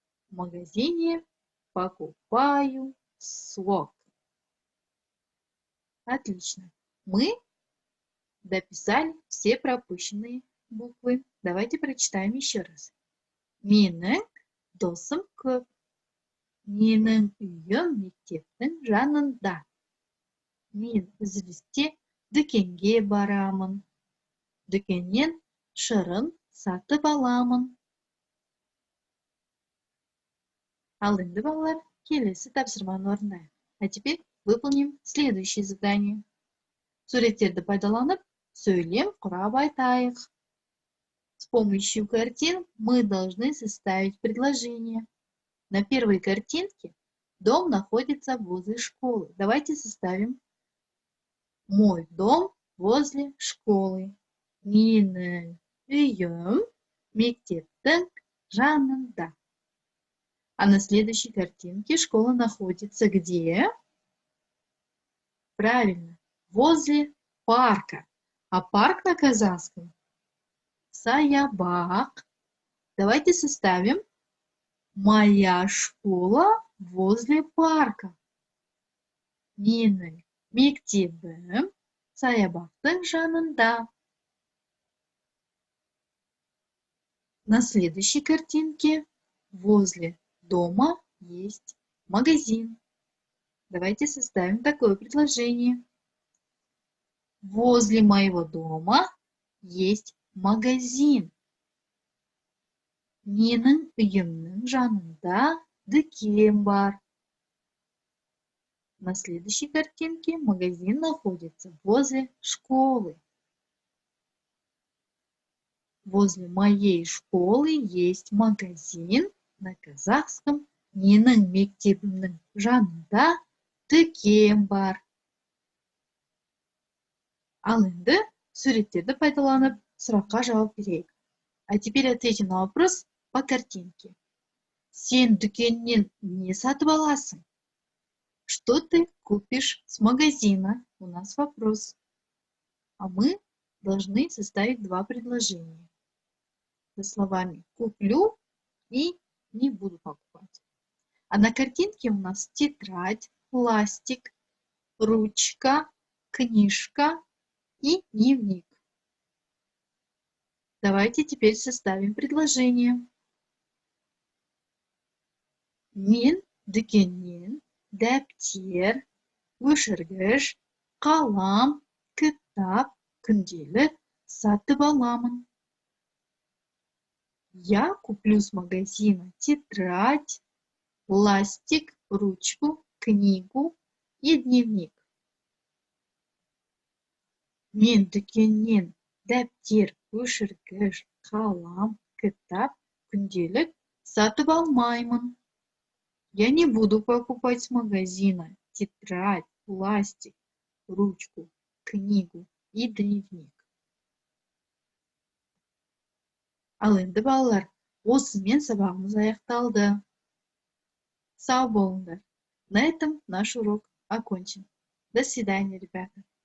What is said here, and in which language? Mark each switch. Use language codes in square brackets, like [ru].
[ru] В магазине покупаю сок. Отлично. Мы дописали все пропущенные буквы. Давайте прочитаем еще раз. [kk] Менің досым көп. Менің үйім мектептің жанында. Мен үзілісте дүкенге барамын. Дүкеннен шырын сатып аламын. Ал енді балалар, келесі тапсырманы орындайық. [ru] А теперь выполним следующее задание. [kk] Суреттерді пайдаланып, сөйлем құрап айтайық. [ru] С помощью картин мы должны составить предложение. На первой картинке дом находится возле школы. Давайте составим. Мой дом возле школы. [kk] Менің үйім мектептің жанында. [ru] А на следующей картинке школа находится где? Правильно, возле парка. А парк на казахском саябак. Давайте составим. Моя школа возле парка. [kk] Менің мектебім саябақтың жанында. [ru] На следующей картинке возле дома есть магазин. Давайте составим такое предложение. Возле моего дома есть магазин. [kk] Менің үйімнің жанында дүкен бар. [ru] На следующей картинке магазин находится возле школы. Возле моей школы есть магазин на казахском. [kk] Менің мектебімнің жанында дүкен бар. Ал енді суреттерді пайдаланып сұраққа жауап берейік. [ru] А теперь ответим на вопрос по картинке. [kk] Сен дүкеннен не сатып аласың? [ru] Что ты купишь с магазина? У нас вопрос. А мы должны составить два предложения. Со словами «куплю» и «не буду покупать». А на картинке у нас тетрадь, пластик, ручка, книжка и дневник. Давайте теперь составим предложение. [kk] Мен дүкеннен дәптер, өшіргіш, қалам, кітап, күнделік сатып аламын. [ru] Я куплю с магазина тетрадь, пластик, ручку, книгу и дневник. [kk] Мен дүкеннен дәптер, өшіргіш, қалам, кітап, күнделік сатып алмаймын. [ru] Я не буду покупать с магазина тетрадь, пластик, ручку, книгу и дневник. [kk] Ал енді балалар, осымен сабағымыз аяқталды. Сау болыңдар. [ru] На этом наш урок окончен. До свидания, ребята.